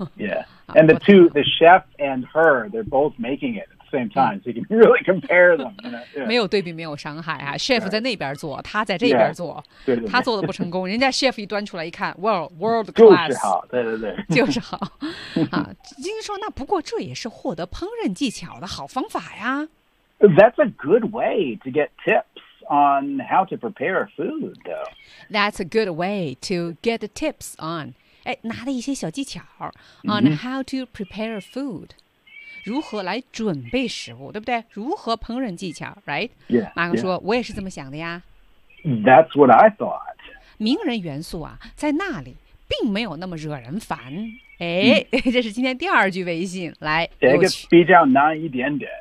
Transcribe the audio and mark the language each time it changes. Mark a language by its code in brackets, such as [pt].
[en] Yeah And the two The chef and her They're both making itsame time, so you can really compare them. You know? yeah. [zh] 没有对比没有伤害啊 Chef 在那边做他在这边做、 yeah. 对对对他做的不成功人家 Chef 一端出来一看 [en] world class. [zh] 就是好对对对。就是好。啊、金说那不过这也是获得烹饪技巧的好方法呀。 [en] That's a good way to get tips on how to prepare food, though. That's a good way to get tips on, [zh] 哎拿了一些小技巧 [en] on how to prepare food. [zh] 如何来准备食物，对不对？如何烹饪技巧 ，right？ [en] Yeah, [zh] 马克说， [en] yeah. [zh] 我也是这么想的呀。 [en] That's what I thought. [zh] 名人元素啊，在那里并没有那么惹人烦。哎，这是今天第二句微信，来，这个比较难一点点。